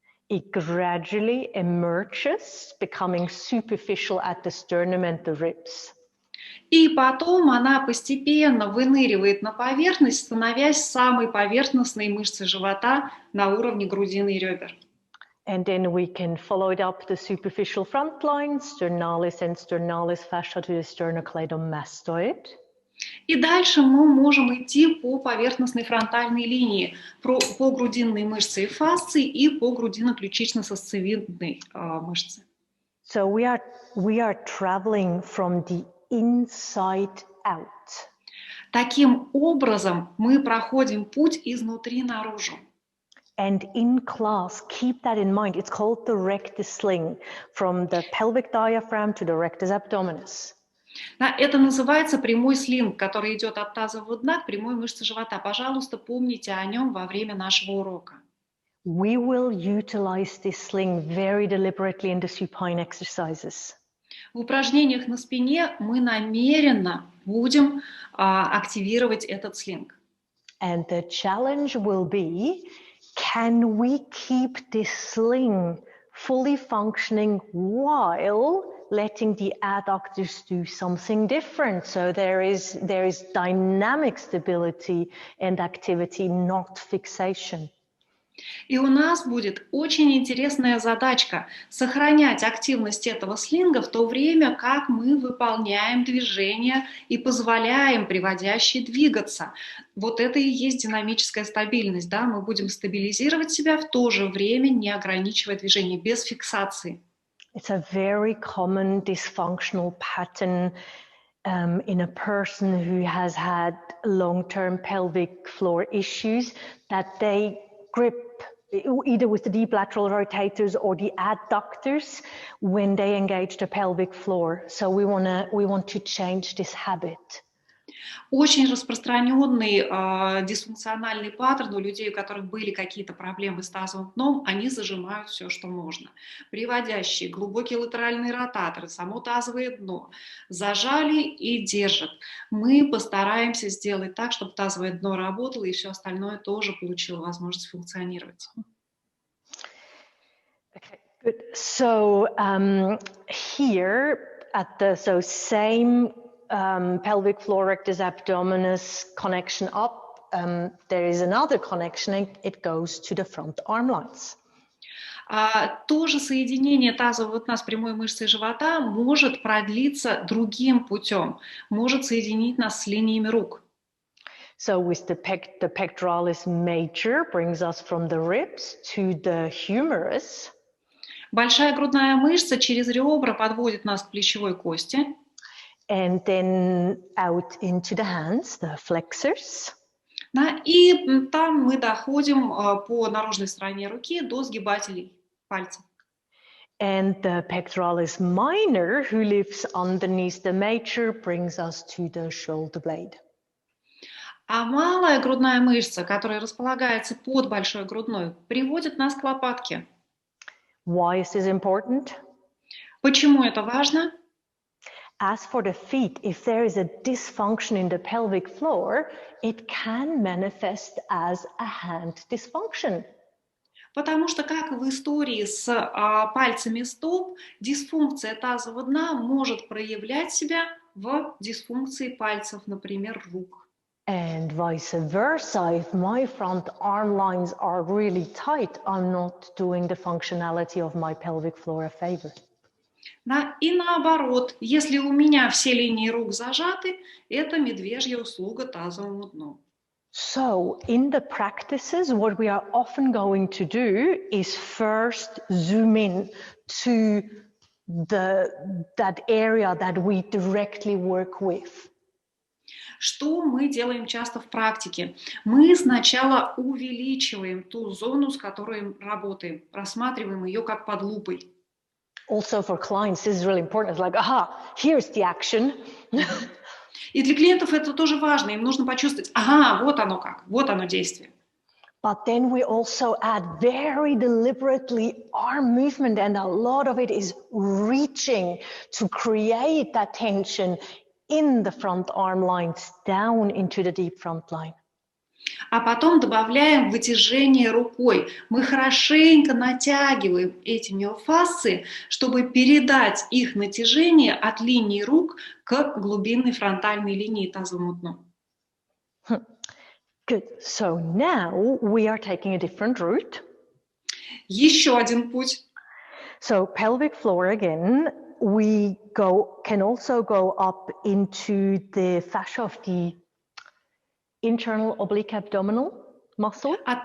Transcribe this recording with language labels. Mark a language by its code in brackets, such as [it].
[en] It gradually emerges, becoming superficial at the sternum and the ribs. [ru] И потом она постепенно выныривает на поверхность, становясь самой поверхностной мышцей живота на уровне грудины и ребер. [en] And then we can follow it up the superficial front line, sternalis and sternalis fascia to the sternocleidomastoid. [ru] И дальше мы можем идти по поверхностной фронтальной линии, по грудинной мышце и фасции и по грудино-ключично-сосцевидной мышце. [en] So we are traveling from the inside out. [ru] Таким образом, мы проходим путь изнутри наружу. [en] And in class, keep that in mind. It's called the rectus sling, from the pelvic diaphragm to the rectus abdominis. [ru] Да, это называется прямой слинг, который идет от тазового дна к прямой мышце живота. Пожалуйста, помните о нем во время нашего урока. [en] We will utilize this sling very deliberately in the supine exercises. [ru] В упражнениях на спине мы намеренно будем активировать этот слинг. [en] And the challenge will be, can we keep this sling fully functioning while letting the adductors do something different? So there is dynamic stability and activity, not fixation. [ru] И у нас будет очень интересная задачка – сохранять активность этого слинга в то время, как мы выполняем движения и позволяем приводящей двигаться. Вот это и есть динамическая стабильность. Да? Мы будем стабилизировать себя, в то же время не ограничивая движение, без фиксации. [en] It's a very common dysfunctional pattern in a person who has had long-term pelvic floor issues, that they grip either with the deep lateral rotators or the adductors when they engage the pelvic floor. So we want to change this habit. [ru] Очень распространенный дисфункциональный паттерн у людей, у которых были какие-то проблемы с тазовым дном, они зажимают все, что можно. Приводящие, глубокие латеральные ротаторы, само тазовое дно зажали и держат. Мы постараемся сделать так, чтобы тазовое дно работало и все остальное тоже получило возможность функционировать. [en] Okay, good. So here at the same pelvic floor rectus abdominis connection up, there is another connection, and it goes to the front arm lines. [ru] То же соединение тазового дна с прямой мышцей живота может продлиться другим путем, может соединить нас с линиями рук. [en] So with the pectoralis major brings us from the ribs to the humerus. [ru] Большая грудная мышца через ребра подводит нас к плечевой кости. [en] And then out into the hands, the flexors. [ru] Да, и там мы доходим по наружной стороне руки до сгибателей пальцев. [en] And the pectoralis minor, who lives underneath the major, brings us to the shoulder blade. [ru] А малая грудная мышца, которая располагается под большой грудной, приводит нас к лопатке. [en] Why is this important? [ru] Почему это важно? [en] As for the feet, if there is a dysfunction in the pelvic floor, it can manifest as a hand dysfunction. [ru] Потому что, как в истории с пальцами стоп, дисфункция тазового дна может проявлять себя в дисфункции пальцев, например, рук. [en] And vice versa, if my front arm lines are really tight, I'm not doing the functionality of my pelvic floor a favor. [ru] Да, и наоборот, если у меня все линии рук зажаты, это медвежья услуга тазовому дну. [en] So in the practices, what we are often going to do is first zoom in to that area that we directly work with. [ru] Что мы делаем часто в практике? Мы сначала увеличиваем ту зону, с которой работаем, рассматриваем ее как под лупой. [en] Also for clients, this is really important. It's like, aha, here's the action. [ru] И для клиентов это тоже важно. Им нужно почувствовать, ага, вот оно как, вот оно действие. [en] But then we also add very deliberately arm movement, and a lot of it is reaching to create that tension in the front arm lines down into the deep front line. [ru] А потом добавляем вытяжение рукой. Мы хорошенько натягиваем эти миофасции, чтобы передать их натяжение от линии рук к глубинной фронтальной линии тазовому дну. [en] Good. So now we are taking a different route. [ru] Еще один путь. [en] So pelvic floor again, we can also go up into the fascia of the internal oblique abdominal muscle.